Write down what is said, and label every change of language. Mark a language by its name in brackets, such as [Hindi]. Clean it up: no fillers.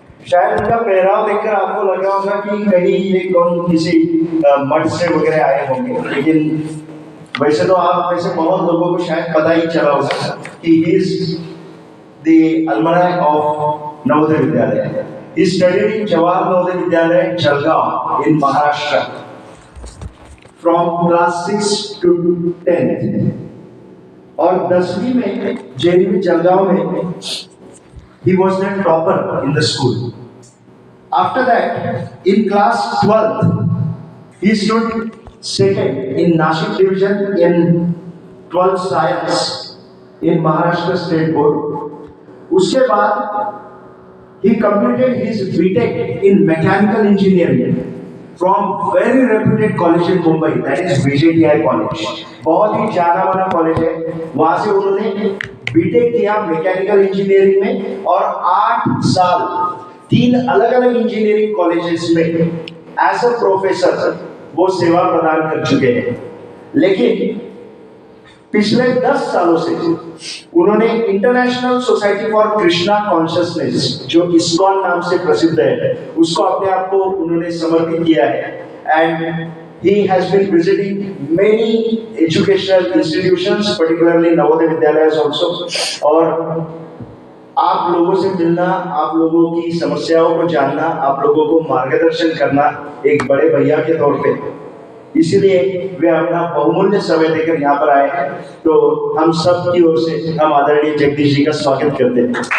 [Hindi] शायद उनका पहराव देखकर आपको लगा होगा कि कहीं ये कौन किसी मठ से वगैरह आए होंगे, लेकिन वैसे तो आप में से बहुत लोगों को शायद पता ही चला होगा कि [English] He is the alumni of Navodaya Vidyalaya. He studied in Jawahar Navodaya Vidyalaya, Jalgaon in Maharashtra from class 6 to 10th. [Hindi] और 10वीं में [English] JNV Jalgaon में he was the topper in the school. After that, in class 12th, he stood second in Nashik division in 12th science in Maharashtra State Board. [Hindi] उसके बाद [English] he completed his BTech in mechanical engineering from very reputed college in Mumbai, that is VJTI college. [Hindi] बहुत ही जाना माना college है। वहां से उन्होंने BTech किया मैकेनिकल इंजीनियरिंग में और 8 साल 3 अलग अलग इंजीनियरिंग कॉलेजेस में [English] as a professor [Hindi] वो सेवा प्रदान कर चुके हैं। लेकिन पिछले 10 सालों से उन्होंने international society for Krishna consciousness, जो इस्कॉन नाम से प्रसिद्ध है, उसको अपने आप को उन्होंने समर्पित किया है। [English] And he has been visiting many educational institutions, particularly Navodaya Vidyalayas also. [Hindi] और आप लोगों से मिलना, आप लोगों की समस्याओं को जानना, आप लोगों को मार्गदर्शन करना एक बड़े भैया के तौर पे, इसीलिए वे अपना बहुमूल्य समय देकर यहाँ पर आए हैं। तो हम सब की ओर से हम आदरणीय जगदीश जी का स्वागत करते हैं।